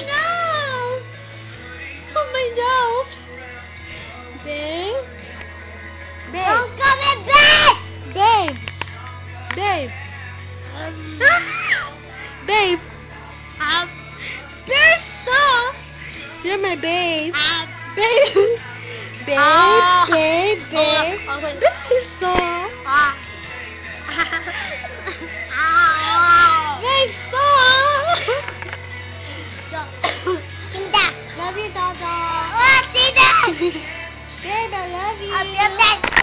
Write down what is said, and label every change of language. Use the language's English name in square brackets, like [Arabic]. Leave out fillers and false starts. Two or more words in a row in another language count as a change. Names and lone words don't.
[English] No. Oh my nose. Babe? Babe. Don't call me babe. Babe. Babe. Babe. Babe, stop. You're my babe. Babe. Babe. Babe. Babe, stop. Babe, stop. Tinda. Love you, Dada. Oh, Tinda. Babe, I love you. I'll be back.